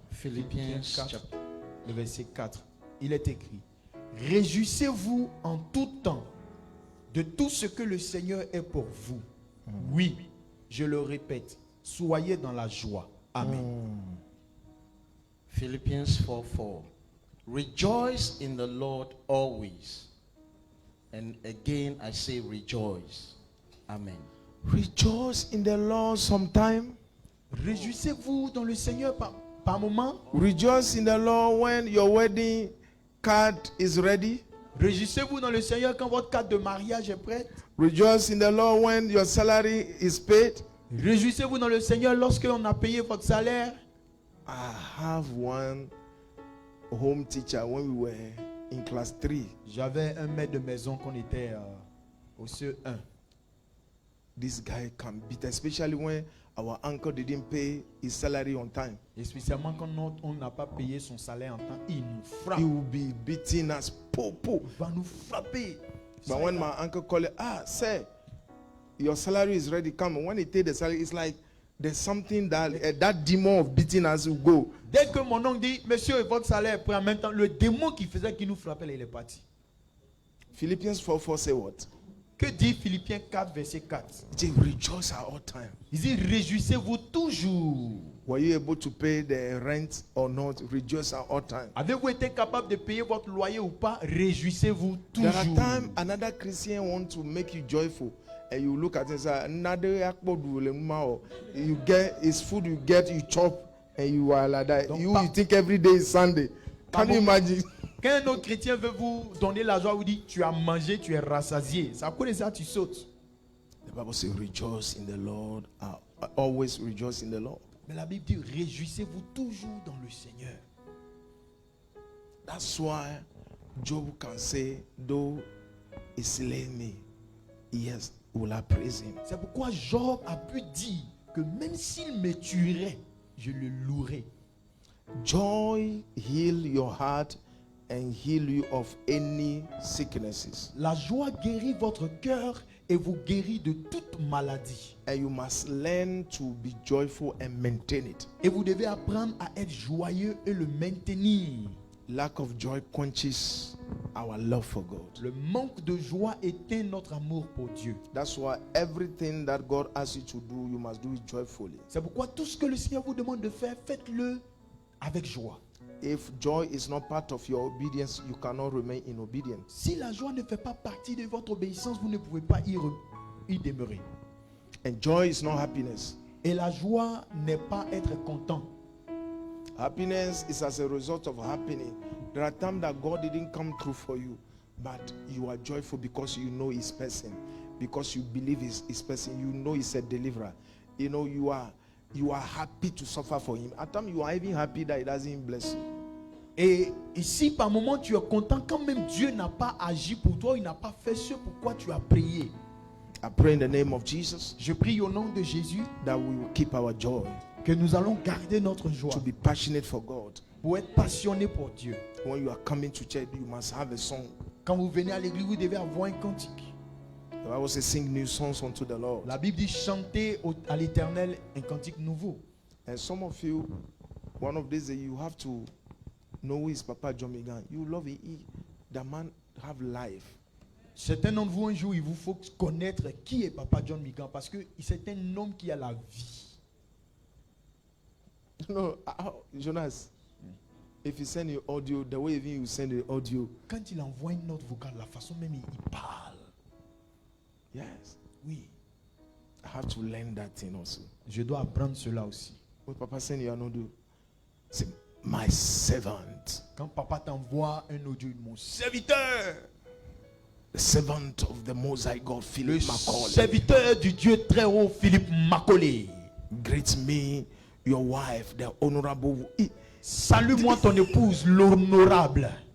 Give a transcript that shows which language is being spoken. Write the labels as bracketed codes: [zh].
[fr] Philippiens 4, le verset 4. Il est écrit: réjouissez-vous en tout temps de tout ce que le Seigneur est pour vous. Oui, je le répète, soyez dans la joie. Amen. [en] Philippians 4:4. Rejoice in the Lord always. And again I say rejoice. Amen. Rejoice in the Lord sometime. [fr] Réjouissez-vous dans le Seigneur par moment. [en] Rejoice in the Lord when your wedding card is ready. [fr] Réjouissez-vous dans le Seigneur quand votre carte de mariage est prête. [en] Rejoice in the Lord when your salary is paid. [fr] Réjouissez-vous dans le Seigneur lorsque on a payé votre salaire. [en] I have one home teacher when we were in class 3. [fr] J'avais un maître de maison qu'on était au CE1. [en] This guy can beat, especially when our uncle didn't pay his salary on time. [fr] Et spécialement quand on n'a pas payé son salaire en temps, il nous frappe. [en] He will be beating us. Po, po. [fr] Il va nous frapper. [en] But when my uncle called it, sir, your salary is ready. Come. When he take the salary, it's like there's something that that demon of beating us will go. [fr] Dès que mon oncle dit, monsieur, votre salaire est prêt, en même temps, le démon qui nous frappait, là, il est parti. [en] Philippians 4:4 say what? [fr] Que dit Philippiens 4, verset 4? [en] It says, rejoice at all time. [fr] Il dit, réjouissez-vous toujours. [en] Were you able to pay the rent or not? Rejoice at all time. [fr] Avez-vous été capable de payer votre loyer ou pas? Réjouissez-vous [en] There are [fr] toujours. [en] times another Christian want to make you joyful, and you look at it and say, [ee] "Nade akpodu le mma o." [en] You get it's food you get, you chop, and you are like that. [fr] Donc, [en] You think every day is Sunday. Can you imagine? [fr] Quand un autre chrétien veut vous donner la joie, vous dit tu as mangé, tu es rassasié. Ça cause de ça, tu sautes. [en] The Bible says, "Rejoice in the Lord." Always rejoice in the Lord. [fr] Mais la Bible dit réjouissez-vous toujours dans le Seigneur. [en] That's why Job can say, "Though he slay me, yes, will I praise him." [fr] C'est pourquoi Job a pu dire que même s'il me tuerait, je le louerai. [en] Joy heal your heart and heal you of any sicknesses. [fr] La joie guérit votre cœur et vous guérit de toute maladie. [en] And you must learn to be joyful and maintain it. [fr] Et vous devez apprendre à être joyeux et le maintenir. [en] Lack of joy quenches our love for God. [fr] Le manque de joie éteint notre amour pour Dieu. [en] That's why everything that God asks you to do, you must do it joyfully. [fr] C'est pourquoi tout ce que le Seigneur vous demande de faire, faites-le avec joie. [en] If joy is not part of your obedience, you cannot remain in obedience. [fr] Si la joie ne fait pas partie de votre obéissance, vous ne pouvez pas y demeurer. [en] And joy is not happiness. [fr] Et la joie n'est pas être content. [en] Happiness is as a result of happening. There are times that God didn't come through for you, but you are joyful because you know His person, because you believe His person. You know He's a deliverer. You know you are happy to suffer for Him. At times you are even happy that He doesn't bless you. [fr] Et ici, par moment, tu es content quand même Dieu n'a pas agi pour toi, il n'a pas fait ce pourquoi tu as prié. [en] I pray in the name of Jesus [fr] Je prie au nom de Jésus [en] that we will keep our joy, [fr] que nous allons garder notre joie [en] to be passionate for God. [fr] pour être passionnés pour Dieu. [en] When you are coming to church, you must have a song. [fr] Quand vous venez à l'église, vous devez avoir un cantique. [en] The Bible says, "Sing new songs unto the Lord." [fr] La Bible dit chanter à l'Éternel un cantique nouveau. [en] And some of you, one of these days, you have to know who is Papa John Migan. You love it. The man have life. [fr] Certains d'entre vous, un jour, il vous faut connaître qui est Papa John Migan parce que c'est un homme qui a la vie. [en] No, Jonas, if you send your audio, the way even you send the audio, [fr] Quand il envoie une note vocale, la façon même il parle. [en] yes, [fr] Oui, [en] I have to learn that thing also. [fr] je dois apprendre cela aussi. [en] When Papa send you an audio, say, "My servant, [fr] Quand papa t'envoie un audio, mon serviteur, [en] the servant of the Most High God, [fr] le [en] Philip Macaulay, [fr] serviteur du Dieu très haut, Philippe Macaulay. [en] greet me, your wife, the honorable." [fr] Salue-moi ton épouse, l'honorable.